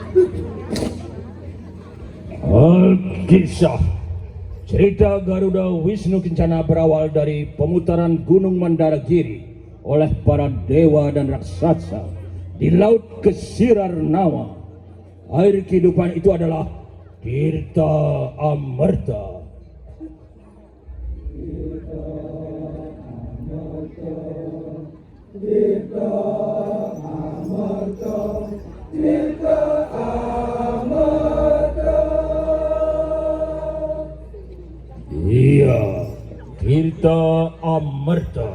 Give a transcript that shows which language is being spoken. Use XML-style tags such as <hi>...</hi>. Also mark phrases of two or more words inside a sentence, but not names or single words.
<id>Alkisah. Cerita Garuda Wisnu Kencana berawal dari pemutaran Gunung Mandaragiri oleh para dewa dan raksasa di Laut Kesirar Nawa. Air kehidupan itu adalah Tirta Amerta. Tirta Amerta, Tirta Amerta. Iya, Tirta Amerta.</id>